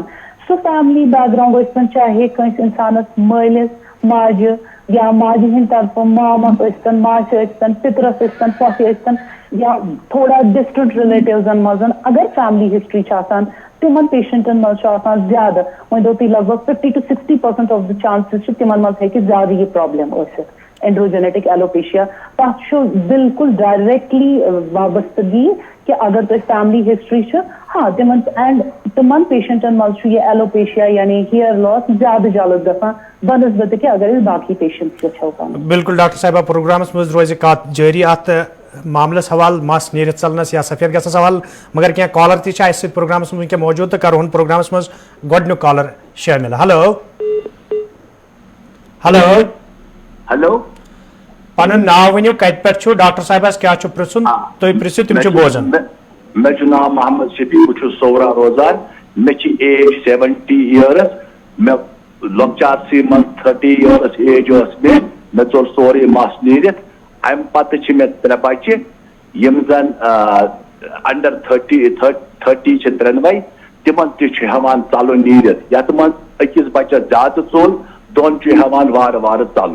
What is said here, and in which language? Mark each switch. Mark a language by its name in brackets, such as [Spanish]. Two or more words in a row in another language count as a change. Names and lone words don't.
[Kashmiri] سو [English] family background [Kashmiri] ٲسۍتن چاہے کٲنٛسہِ انسانس مٲلِس ماجہِ یا ماجہِ ہٕنٛدِ طرفہٕ مامس ٲسۍتن ماسہِ ٲسۍتن پِترس ٲسۍتن پۄپھِ ٲسۍتن یا تھوڑا [English] distant relatives [Kashmiri] منٛز اگر [English] family history [Kashmiri] چھ آسان تمن پیشنٹن مز آسان زیادہ وۄنۍ دوٚپ تُہۍ لگ بگ 50 to 60% [English] of the chances [Kashmiri] چھ تمن مز ہیٚکہِ زیادٕ یہ پرابلم ٲسِتھ [English] androgenetic alopecia. [Kashmiri] تتھ چھُ بالکل ڈائریکٹلی وابستگی کہ اگر تۄہہِ [English] family history [Kashmiri] چھ ہاں تمن اینڈ تمن پیشنٹن مز یہ ایلوپیشیا یعنی [English] hair loss [Kashmiri] زیادہ جلد گژھان بنسبت کہ اگر اس باقی پیشنٹس وچھو. بالکل ڈاکٹر صاحبہ پروگرامس مز روزِ کتھ جاری ات معاملس حوالہ مس نیرتھ ژلنس یا سفید گژھنس حوالہ مگر کی کالر تہ اس پروگرامس مز موجود تو کرون پروگرامس مز گۄڈنیُک کالر شٲمِل. [English] ہلو ہلو ہلو [Kashmiri] پنُن ناو ؤنِو کتہِ پٮ۪ٹھ چھُو ڈاکٹر صاحبس کیٛاہ چھُ پرژھُن تُہۍ پرژھِو تِم چھِ بوزان. مےٚ چھُ ناو محمد شفیع بہٕ چھُس صورہ روزان مےٚ چھِ [English] age 70 years [Kashmiri] مےٚ لۄکچارسٕے منٛز [English] 30 years age [Kashmiri] ٲس مےٚ ژوٚل سورُے مس نیٖرِتھ امہِ پتہٕ چھِ مےٚ 3 بچہِ یِم زن انڈر 30 چھِ ترٛٮ۪نوَے تِمن تہِ چھُ ہٮ۪وان ژلُن نیٖرِتھ یتھ منٛز أکِس بچس زیادٕ ژوٚل دۄن چھُ ہٮ۪وان وارٕ وارٕ ژلُن.